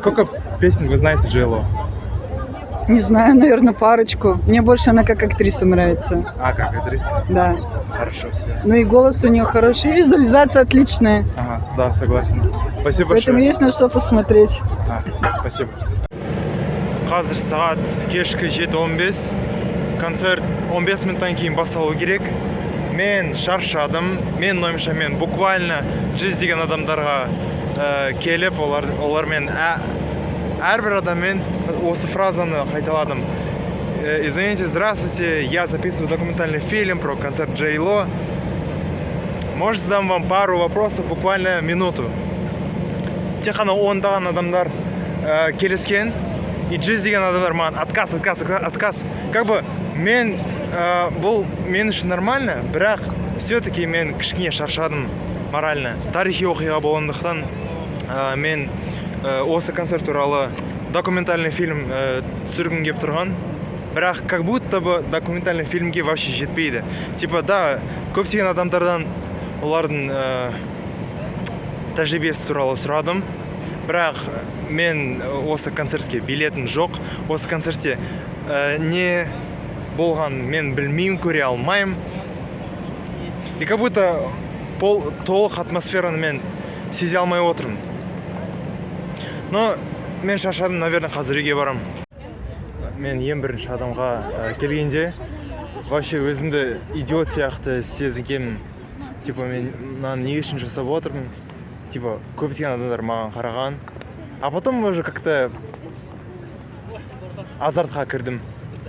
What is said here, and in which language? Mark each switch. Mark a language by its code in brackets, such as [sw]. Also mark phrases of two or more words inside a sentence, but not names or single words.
[ru] Сколько песен вы знаете Джило? Не знаю, наверное, парочку. Мне больше она как актриса нравится. А, как актриса? Да. Хорошо, все. Ну и голос у нее хороший, и визуализация отличная. Ага, да, согласен. Спасибо Поэтому большое. есть на что посмотреть. Спасибо. [kk] Қазір сағат кешкі 7:15. Концерт 15 минуттан кейін басталу керек. Мен шаршадым. Мен ойымша мен буквально жүздеген адамдарға келіп, олармен әрбір адаммен осы фразаны қайталадым. [ru] Извините, здравствуйте, я записываю документальный фильм про концерт Джило. Может, задам вам пару вопросов, буквально минуту. [kk] Тек қана ондаған адамдар келіскен, и жүздеген адамдар маған отказ. [ru] Как бы [kk] мен бұл мен үшін нормально, бірақ все-таки мен кішкене шаршадым морально. Тарихи оқиға болғандықтан мен осы концерт туралы [ru] документальный фильм [kk] түсіргім келіп тұрған. Бірақ [ru] как будто бы документальный фильмге вообще [kk] жетпейді. [ru] Типа, да, [kk] көптеген адамдардан олардың тәжірибесі туралы сұрадым. Бірақ мен осы концертке билетім жоқ. Осы концертте не болған мен білмеймін, көре алмаймын. [ru] И как будто [kk] толық атмосфераны мен сезе алмай отырмын. Но мен шаршадым, наверное, қазір үйге барам. Мен ең бірінші адамға келгенде вообще өзімді идиот сияқты сезінгенмін. Типа, мен мынаны не үшін жасап отырмын? Типа, көптеген адамдар маған қараған. [ru] А потом уже как-то азартқа кірдім.